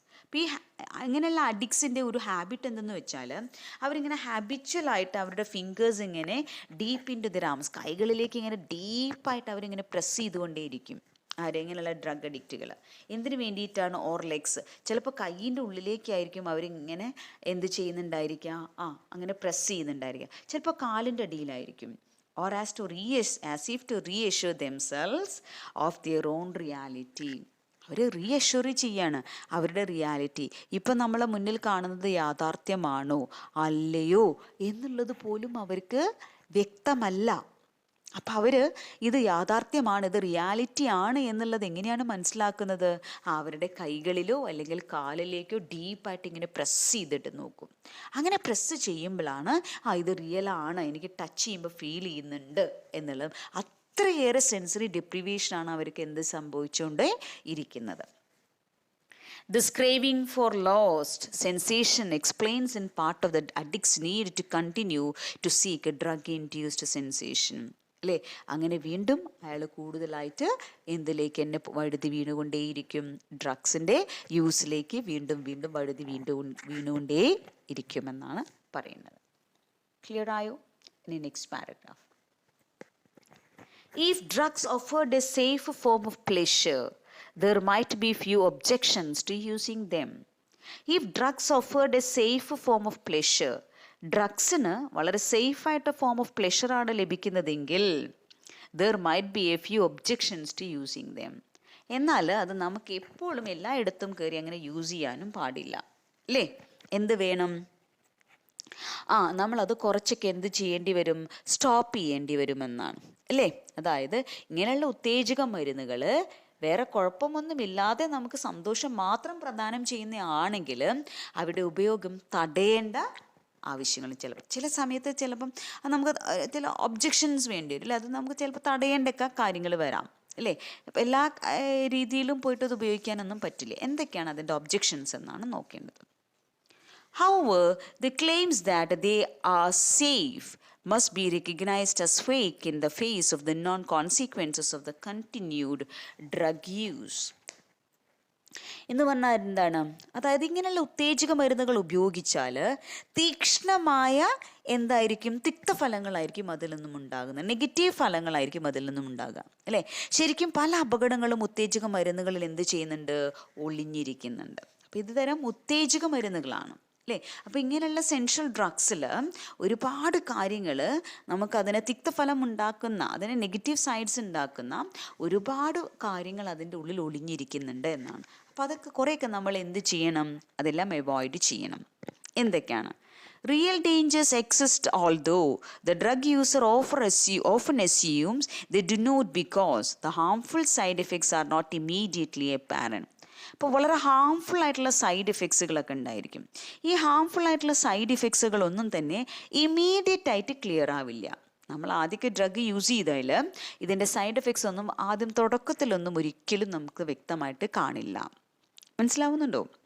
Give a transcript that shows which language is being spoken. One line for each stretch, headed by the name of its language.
Malayalam: അപ്പോൾ ഈ അങ്ങനെയുള്ള അഡിക്ട്സിൻ്റെ ഒരു ഹാബിറ്റ് എന്തെന്ന് വെച്ചാൽ അവരിങ്ങനെ ഹാബിച്വലായിട്ട് അവരുടെ ഫിംഗേഴ്സ് ഇങ്ങനെ
English: deep into the arms,
Malayalam: കൈകളിലേക്ക് ഇങ്ങനെ ഡീപ്പായിട്ട് അവരിങ്ങനെ പ്രസ് ചെയ്തുകൊണ്ടേയിരിക്കും. ഇങ്ങനെയുള്ള ഡ്രഗ് അഡിക്റ്റുകൾ എന്തിനു വേണ്ടിയിട്ടാണ്? ഓർ ലെഗ്സ്, ചിലപ്പോൾ കൈയിൻ്റെ ഉള്ളിലേക്കായിരിക്കും അവരിങ്ങനെ എന്ത് ചെയ്യുന്നുണ്ടായിരിക്കുക, അങ്ങനെ പ്രസ് ചെയ്യുന്നുണ്ടായിരിക്കുക. ചിലപ്പോൾ കാലിൻ്റെ അടിയിലായിരിക്കും.
English: or as if to reassure themselves of their own reality.
Malayalam: Our reassure ചെയ്യാണ് അവരുടെ റിയാലിറ്റി. ഇപ്പം നമ്മളെ മുന്നിൽ കാണുന്നത് യാഥാർത്ഥ്യമാണോ അല്ലയോ എന്നുള്ളത് പോലും അവർക്ക് വ്യക്തമല്ല. അപ്പം അവർ ഇത് യാഥാർത്ഥ്യമാണ്, ഇത് റിയാലിറ്റി ആണ് എന്നുള്ളത് എങ്ങനെയാണ് മനസ്സിലാക്കുന്നത്? അവരുടെ കൈകളിലോ അല്ലെങ്കിൽ കാലിലേക്കോ ഡീപ്പായിട്ട് ഇങ്ങനെ പ്രസ് ചെയ്തിട്ട് നോക്കും. അങ്ങനെ പ്രസ് ചെയ്യുമ്പോഴാണ് ഇത് റിയലാണ്, എനിക്ക് ടച്ച് ചെയ്യുമ്പോൾ ഫീൽ ചെയ്യുന്നുണ്ട് എന്നുള്ളത്. അത്രയേറെ സെൻസറി ഡിപ്രിവേഷനാണ് അവർക്ക് എന്ത് സംഭവിച്ചുകൊണ്ട് ഇരിക്കുന്നത്.
English: This craving for lost sensation explains in part of the addict's need to continue to seek a drug-induced sensation.
Malayalam: അല്ലേ, അങ്ങനെ വീണ്ടും അയാൾ കൂടുതലായിട്ട് എന്തിലേക്ക് എന്നെ വഴുതി വീണുകൊണ്ടേയിരിക്കും? ഡ്രഗ്സിൻ്റെ യൂസിലേക്ക് വീണ്ടും വീണ്ടും വഴുതി വീണുകൊണ്ടേ ഇരിക്കുമെന്നാണ് പറയുന്നത്. ക്ലിയർ ആയോ? ഇനി next paragraph.
English: If drugs offered a safe form of pleasure, there might be few objections to using them. If drugs offered a safe form of pleasure,
Malayalam: ഡ്രഗ്സിന് വളരെ സേഫായിട്ട് form of പ്ലെഷറാണ് ലഭിക്കുന്നതെങ്കിൽ
English: there might be a few objections to using them.
Malayalam: എന്നാൽ അത് നമുക്ക് എപ്പോഴും എല്ലായിടത്തും കയറി അങ്ങനെ use ചെയ്യാനും പാടില്ല അല്ലേ. എന്ത് വേണം? നമ്മളത് കുറച്ചൊക്കെ എന്ത് ചെയ്യേണ്ടി വരും? സ്റ്റോപ്പ് ചെയ്യേണ്ടി വരുമെന്നാണ് അല്ലേ. അതായത് ഇങ്ങനെയുള്ള ഉത്തേജക മരുന്നുകൾ വേറെ കുഴപ്പമൊന്നുമില്ലാതെ നമുക്ക് സന്തോഷം മാത്രം പ്രദാനം ചെയ്യുന്നതാണെങ്കിൽ അവിടെ ഉപയോഗം തടയേണ്ട ആവശ്യങ്ങളും ചില സമയത്ത് ചിലപ്പം നമുക്ക് ചില ഒബ്ജെക്ഷൻസ് വേണ്ടി വരും അല്ലേ, അത് നമുക്ക് ചിലപ്പോൾ തടയേണ്ടൊക്കെ കാര്യങ്ങൾ വരാം അല്ലേ. എല്ലാ രീതിയിലും പോയിട്ട് അത് ഉപയോഗിക്കാനൊന്നും പറ്റില്ല. എന്തൊക്കെയാണ് അതിൻ്റെ ഒബ്ജെക്ഷൻസ് എന്നാണ് നോക്കേണ്ടത്.
English: However, the claims that they are safe must be recognized as fake in the face of the non-consequences of the continued drug use.
Malayalam: എന്ന് പറഞ്ഞാൽ എന്താണ്, അതായത് ഇങ്ങനെയുള്ള ഉത്തേജക മരുന്നുകൾ ഉപയോഗിച്ചാൽ തീക്ഷ്ണമായ എന്തായിരിക്കും, തിക്തഫലങ്ങളായിരിക്കും അതിൽ നിന്നും ഉണ്ടാകുന്നത്, നെഗറ്റീവ് ഫലങ്ങളായിരിക്കും അതിൽ നിന്നും ഉണ്ടാകുക അല്ലേ. ശരിക്കും പല അപകടങ്ങളും ഉത്തേജക മരുന്നുകളിൽ എന്ത് ചെയ്യുന്നുണ്ട്, ഒളിഞ്ഞിരിക്കുന്നുണ്ട്. അപ്പം ഇത് തരം ഉത്തേജക മരുന്നുകളാണ് അല്ലേ. അപ്പോൾ ഇങ്ങനെയുള്ള സെൻട്രൽ ഡ്രഗ്സിൽ ഒരുപാട് കാര്യങ്ങൾ നമുക്കതിനെ തിക്തഫലം ഉണ്ടാക്കുന്ന, അതിനെ നെഗറ്റീവ് സൈഡ്സ് ഉണ്ടാക്കുന്ന ഒരുപാട് കാര്യങ്ങൾ അതിൻ്റെ ഉള്ളിൽ ഒളിഞ്ഞിരിക്കുന്നുണ്ട് എന്നാണ്. അപ്പോൾ അതൊക്കെ കുറേയൊക്കെ നമ്മൾ എന്ത് ചെയ്യണം, അതെല്ലാം അവോയ്ഡ് ചെയ്യണം. എന്തൊക്കെയാണ്?
English: Real dangers exist although the drug user often assumes they do not because the harmful side effects are not immediately apparent.
Malayalam: അപ്പോൾ വളരെ ഹാംഫുൾ ആയിട്ടുള്ള സൈഡ് എഫക്ട്സുകളൊക്കെ ഉണ്ടായിരിക്കും. ഈ ഹാംഫുൾ ആയിട്ടുള്ള സൈഡ് എഫക്ട്സുകളൊന്നും തന്നെ ഇമ്മീഡിയറ്റ് ആയിട്ട് ക്ലിയർ ആവില്ല. നമ്മൾ ആദ്യമൊക്കെ ഡ്രഗ് യൂസ് ചെയ്താൽ ഇതിൻ്റെ സൈഡ് എഫക്ട്സ് ഒന്നും ആദ്യം തുടക്കത്തിലൊന്നും ഒരിക്കലും നമുക്ക് വ്യക്തമായിട്ട് കാണില്ല. മനസ്സിലാവുന്നുണ്ടോ?